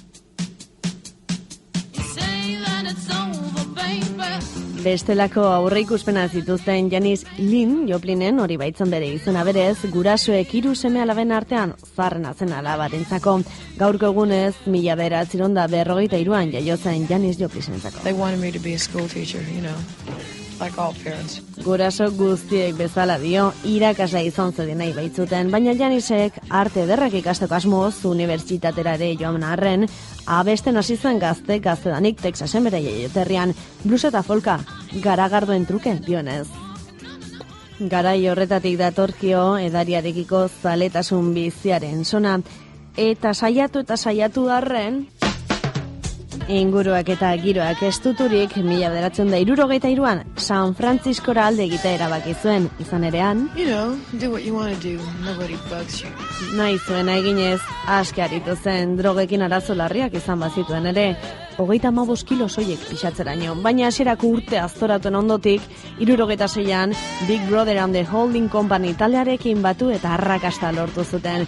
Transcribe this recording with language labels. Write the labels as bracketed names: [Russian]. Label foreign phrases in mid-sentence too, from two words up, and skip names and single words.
[Basque] Bestelako aurreikuspena zituzten Janis Lynn Joplinen, hori baitzen bere izena berez, gurasoek 3 seme-alaben artean zarrena zen alabarentzako. Gaurko egunez, 1953an jaio zen Janis Joplinentzako. [English] They wanted me to be a school teacher, like all parents. [Basque] Guraso guztiek bezala dio, irakasle izan zedin nahi baitzuten, baina Janisek arte ederrak ikasteko asmoz unibertsitatera ere joan arren, abesten hasi zen gaztedanik Texasen bere jaioterrian, blues eta folka, garagardoen truke dionez. Garai horretatik datorkio edariarekiko zaletasun biziaren sona, eta saiatu arren, inguruak eta giroak estuturik 1963an San Franciscora alde egitea erabaki zuen, izan erean. [English] Do what you want to do. Nobody bugs you. [Basque] Nahi zuena eginez, aske aritu zen, drogekin arazo larriak izan bazituen ere, 35 kilo soilik pixatzeraino, baina hasierako urte aztoratuen ondotik, 76an Big Brother and the Holding Company taldearekin batu eta arrakasta lortu zuten.